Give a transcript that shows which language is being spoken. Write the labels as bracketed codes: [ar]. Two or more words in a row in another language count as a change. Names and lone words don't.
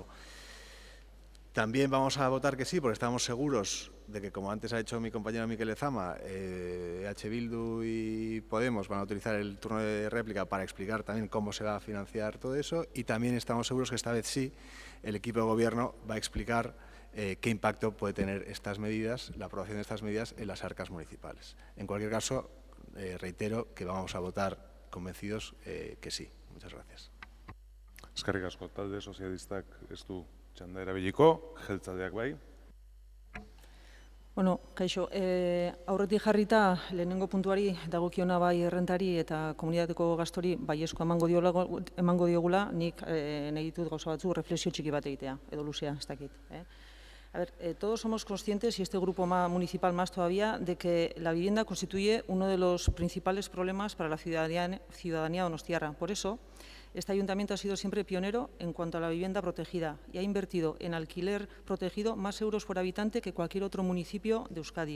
[es] También vamos a votar que sí, porque estamos seguros de que, como antes ha hecho mi compañero Mikel Lezama, EH Bildu y Podemos van a utilizar el turno de réplica para explicar también cómo se va a financiar todo eso, y también estamos seguros que esta vez sí el equipo de Gobierno va a explicar qué impacto puede tener estas medidas, la aprobación de estas medidas en las arcas municipales. En cualquier caso, reitero que vamos a votar convencidos que sí. Muchas gracias. [eu] Eskerrik asko, talde sozialistak ez du txanda erabiliko, jeltzaleak bai. Bueno, kaixo, aurretik jarrita lehenengo puntuari dagokiona bai errentari eta komunitateko gastori baiezko emango diogula, nik nahi ditut gauza batzu reflexio txiki bat egitea, edo luzea, ez dakit. [es] A ver, todos somos conscientes, y este grupo municipal más todavía, de que la vivienda constituye uno de los principales problemas para la ciudadanía donostiarra. Por eso, este ayuntamiento ha sido siempre pionero en cuanto a la vivienda protegida y ha invertido en alquiler protegido más euros por habitante que cualquier otro municipio de Euskadi.